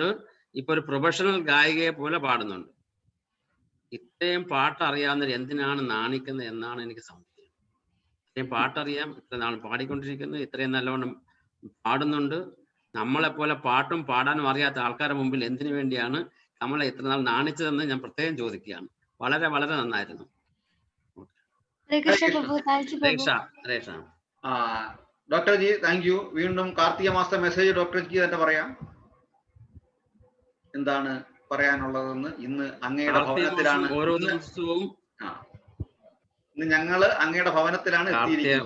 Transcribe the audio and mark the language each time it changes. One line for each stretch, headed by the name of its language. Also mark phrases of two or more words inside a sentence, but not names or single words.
Malayalam: ഇപ്പൊ ഒരു പ്രൊഫഷണൽ ഗായികയെ പോലെ പാടുന്നുണ്ട്. ഇത്രയും പാട്ടറിയാവുന്നവർ എന്തിനാണ് നാണിക്കുന്നത് എന്നാണ് എനിക്ക് സംശയം. ഇത്രയും പാട്ടറിയാം, ഇത്ര നാൾ പാടിക്കൊണ്ടിരിക്കുന്നത്, ഇത്രയും നല്ലവണ്ണം പാടുന്നുണ്ട്. നമ്മളെപ്പോലെ പാട്ടും പാടാനും അറിയാത്ത ആൾക്കാരുടെ മുമ്പിൽ എന്തിനു വേണ്ടിയാണ് കമല ഇത്ര നാൾ നാണിച്ചതെന്ന് ഞാൻ പ്രത്യേകം ചോദിക്കുകയാണ്. വളരെ വളരെ നന്നായിരുന്നു.
Hindi: हरे कृष्ण प्रभु
English: thank you
Hindi: प्रभु
Malayalam: ഹരേ കൃഷ്ണ. ഡോക്ടർ ജി
English: thank you.
Malayalam: വീണ്ടും കാർത്തിക മാസ മെസ്സേജ് ഡോക്ടർ ജി തന്നെ പറയാം. എന്താണ് പറയാനുള്ളതെന്ന്. ഇന്ന് അങ്ങയുടെ ഭവനത്തിലാണ്, ഓരോ ദിവസവും ഇന്ന് ഞങ്ങള് അങ്ങയുടെ ഭവനത്തിലാണ് എത്തിയിരിക്കുന്നത്.